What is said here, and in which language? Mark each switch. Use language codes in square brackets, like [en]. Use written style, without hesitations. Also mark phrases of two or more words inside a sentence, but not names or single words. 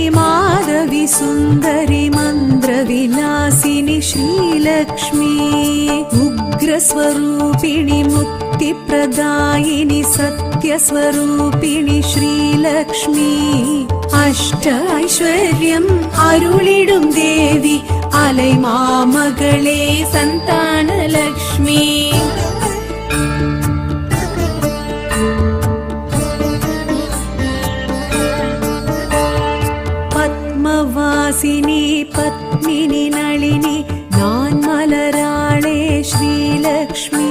[sa] माधवी सुन्दरी मन्द्रविलासिनि श्रीलक्ष्मी उग्रस्वरूपिणि मुक्तिप्रदायिनि सत्यस्वरूपिणि श्रीलक्ष्मी [ta] அஷ்ட ஐஸ்வர்யம் அருளிடும் தேவி அலை மாமகளே சந்தான லக்ஷ்மி பத்மவாசினி பத்மினி நளினி நான் மலராளே ஸ்ரீலக்ஷ்மி